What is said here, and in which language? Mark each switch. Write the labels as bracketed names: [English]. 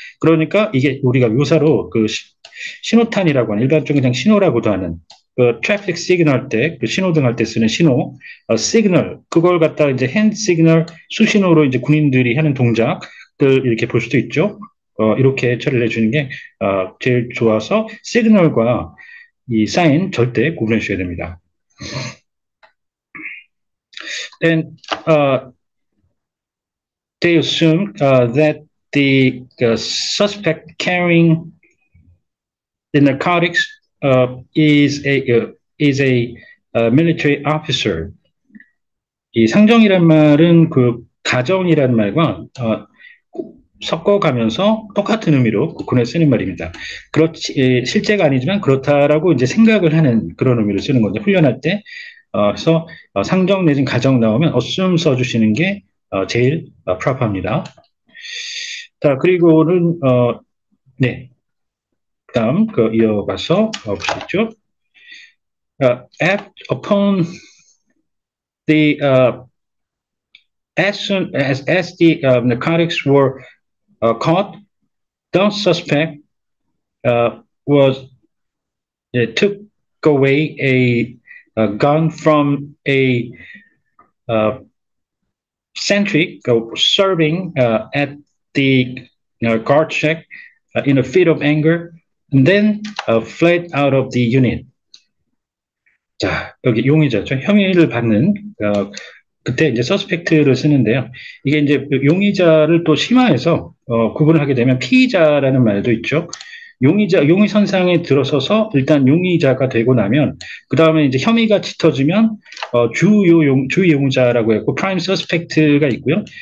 [Korean] 그러니까 이게 우리가 묘사로 그 신호탄이라고 하는 일반적으로 그냥 신호라고도 하는 그 트래픽 시그널 때, 그 신호등 할 때 쓰는 신호, 시그널, 그걸 갖다가 이제 핸드 시그널 수신호로 이제 군인들이 하는 동작들 이렇게 볼 수도 있죠. 이렇게 처리를 해주는 게 제일 좋아서 시그널과 이 사인 절대 구분해 주셔야 됩니다. [English] Then they assume that the suspect carrying the narcotics is a military officer. [Korean] 이 상정이란 말은 그 가정이란 말과 섞어가면서 똑같은 의미로 군에 쓰는 말입니다. 그렇지, 실제가 아니지만 그렇다라고 이제 생각을 하는 그런 의미로 쓰는 건데, 훈련할 때, 그래서 상정 내진 가정 나오면 assume 써주시는 게 제일 프라프합니다. 자, 그리고는, 네. 그 다음, 이어가서 보시죠. [English] Upon the, as soon as the narcotics were caught, the suspect was took away a gun from a sentry serving at the guard check in a fit of anger, and then fled out of the unit. [Korean] 자, 여기 용의자죠. 혐의를 받는 그때 이제 서스펙트를 쓰는데요. 이게 이제 용의자를 또 심화해서 구분을 하게 되면 피의자라는 말도 있죠. 용의 선상에 들어서서 일단 용의자가 되고 나면 그 다음에 이제 혐의가 짙어지면 주요 용의자라고 했고 프라임 서스펙트가 있고요.